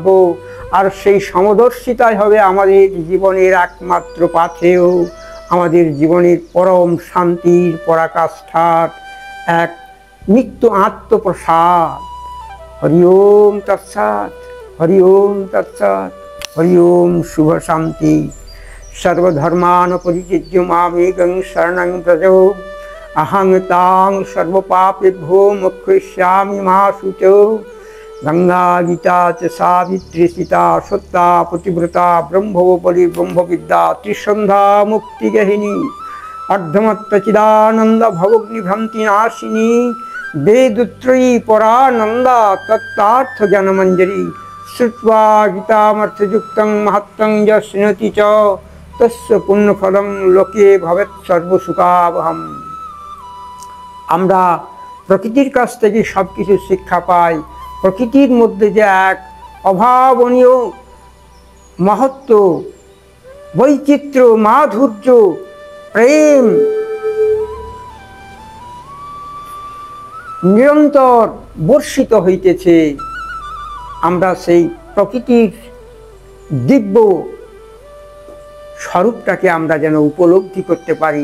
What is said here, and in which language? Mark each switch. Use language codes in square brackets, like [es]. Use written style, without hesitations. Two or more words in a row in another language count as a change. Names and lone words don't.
[bn] আর সেই সমদর্শিতাই হবে আমাদের জীবনের একমাত্র পাথেয়, আমাদের জীবনের পরম শান্তির পরাকাষ্ঠার এক নিত্য আত্মপ্রসাদ। [sa] হরি ওম তৎসৎ, হরি ওম তৎসৎ, হরি ওম শুভ শান্তি। সর্বধর্মান পরিত্যজ্য মামেকং শরণং ব্রজ, अहं तां सर्वपापेभ्यो मोक्षयिष्यामि मा शुचौ। गंगा गीता च सावित्री सीता सत्ता पतिव्रता ब्रह्मोपरि ब्रह्मविद्या त्रिसंध्या मुक्तिगहिनी अर्धमत्तचिदानंद भवग्निभ्रांति नाशिनी वेदत्रयी परानंदा तत्तार्थ ज्ञानमंजरी श्रुत्वा गीतामर्थयुक्तं महत्तं यश्नति च तस्य पुण्यफलं लोके भवेत् सर्वसुखावहम्। [bn] আমরা প্রকৃতির কাছ থেকে সব কিছু শিক্ষা পাই। প্রকৃতির মধ্যে যে এক অভাবনীয় মহত্ব, বৈচিত্র্য, মাধুর্য, প্রেম নিরন্তর বর্ষিত হইতেছে, আমরা সেই প্রকৃতির দিব্য স্বরূপটাকে আমরা যেন উপলব্ধি করতে পারি।